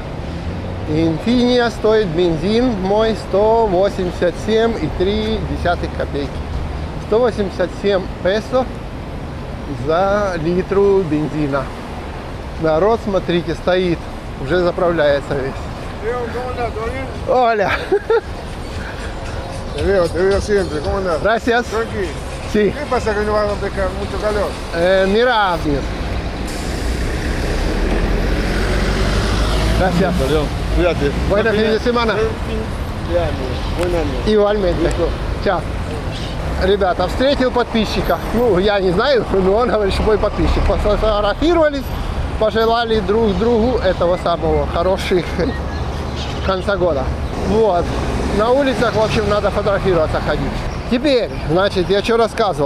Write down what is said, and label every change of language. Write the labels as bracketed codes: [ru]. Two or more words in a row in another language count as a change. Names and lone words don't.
[ru] Infinia стоит бензин мой 187,3 копейки. 187 песо за литру бензина. Народ, смотрите, стоит, уже заправляется весь. Оля! [es] Te veo siempre, ¿cómo andas? Gracias. Tranqui. Sí. ¿Qué pasa que no va a dejar mucho calor? Mira, gracias. Cuídate. Buen fin de semana. Buen año. Igualmente. [ru] Чао. Ребята, встретил подписчика. Ну, я не знаю, но он говорит, что мой подписчик. Сфотографировались, пожелали друг другу этого самого хороших конца года. Вот. На улицах, в общем, надо фотографироваться, ходить. Теперь, значит, я что рассказывал.